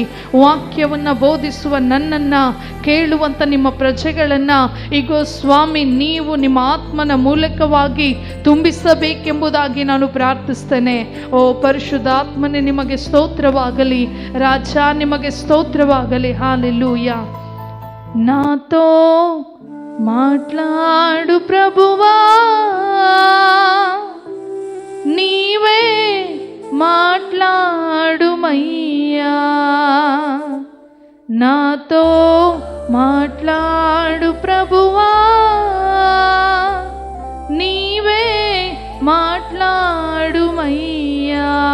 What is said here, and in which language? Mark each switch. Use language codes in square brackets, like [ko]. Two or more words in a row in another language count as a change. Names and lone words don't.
[kn] ವಾಕ್ಯವನ್ನು ಬೋಧಿಸುವ ನನ್ನನ್ನು ಕೇಳುವಂಥ ನಿಮ್ಮ ಪ್ರಜೆಗಳನ್ನು ಈಗೋ ಸ್ವಾಮಿ ನೀವು ನಿಮ್ಮ ಆತ್ಮನ ಮೂಲಕವಾಗಿ ತುಂಬಿಸಬೇಕೆಂಬುದಾಗಿ ನಾನು ಪ್ರಾರ್ಥಿಸ್ತೇನೆ. ಓ ಪರಿಶುದ್ಧಾತ್ಮನೇ ನಿಮಗೆ ಸ್ತೋತ್ರವಾಗಲಿ, ರಾಜ ನಿಮಗೆ స్తోత్రవాగలి. [te] హల్లెలూయా. నాతో మాట్లాడు ప్రభువా, నీవే మాట్లాడుమయ్యా. నాతో మాట్లాడు ప్రభువా, నీవే మాట్లాడుమయ్యా.